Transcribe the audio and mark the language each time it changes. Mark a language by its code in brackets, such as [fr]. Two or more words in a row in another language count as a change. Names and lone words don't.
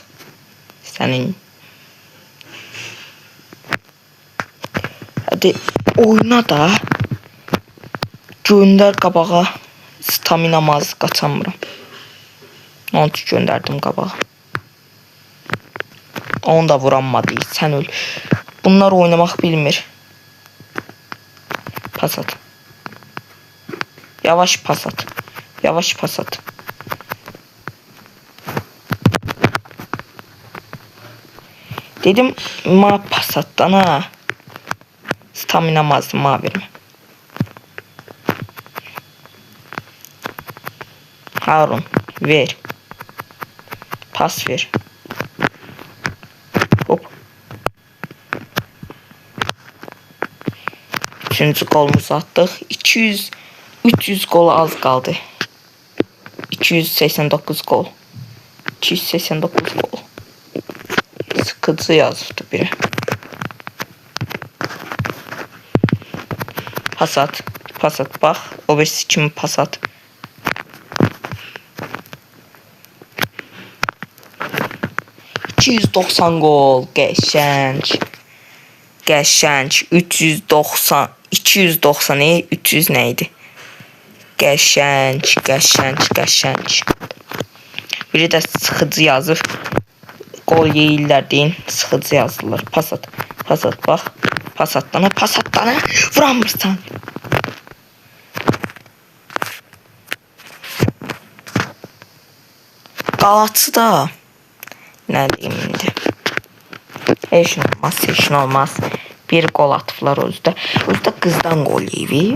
[az] Sənin. Hadi oyna da. Gönder qabağa. Staminam az, qaçamıram. Onu gönderdim qabağa. Onu da vuranmadı. Sən öl. Bunlar oynamaq bilmir. Pas at. Yavaş pas at. Yavaş pas at. Dedim ma pas atdan ha. Staminam azdı ma vermə. Harun ver. Pas ver. Hop. Üçüncü golumuzu atdıq. 300 gol az qaldı. 289 gol. 289 gol. Sıkıcı yazırdı biri. Pas at. Pas at. Bax. O birisi kimi pas at. $290 gol. Qəşəng. Qəşəng. 390. 290 300 nə idi? Qəşəng. Qəşəng. Qəşəng. Biri də sıxıcı yazır. Gol yeyirlər deyin. Sıxıcı yazırlar. Pas at. Pas at. Bax. Pas at dana. Pas at dana. Vuramırsan. Galat'ı da. Nə deyim indi? Heç olmaz. Heç olmaz. Bir gol atıblar özdə. Özdə qızdan gol yeyir.